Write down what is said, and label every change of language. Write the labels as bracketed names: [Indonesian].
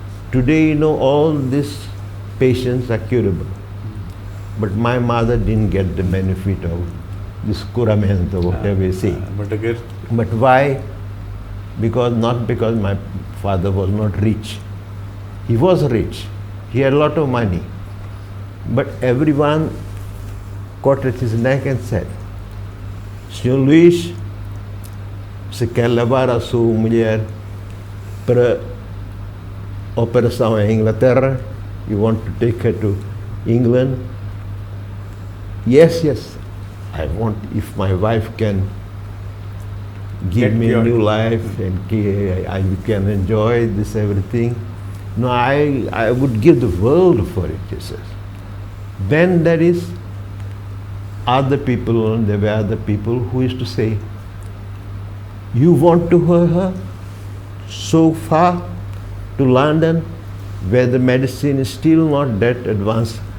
[English] Today, all these patients are curable. But my mother didn't get the benefit of this curamento, whatever you say. But why? Not because my father was not rich. He was rich. He had a lot of money. But everyone caught at his neck and said, [Portuguese] Senhor Luís, você quer levar a sua mulher para operação em Inglaterra? [English] You want to take her to England? Yes, I want, if my wife can give me a new life and I can enjoy this everything. No, I would give the world for it, he says. Then there is there were other people who used to say, you want to her so far to London where the medicine is still not that advanced.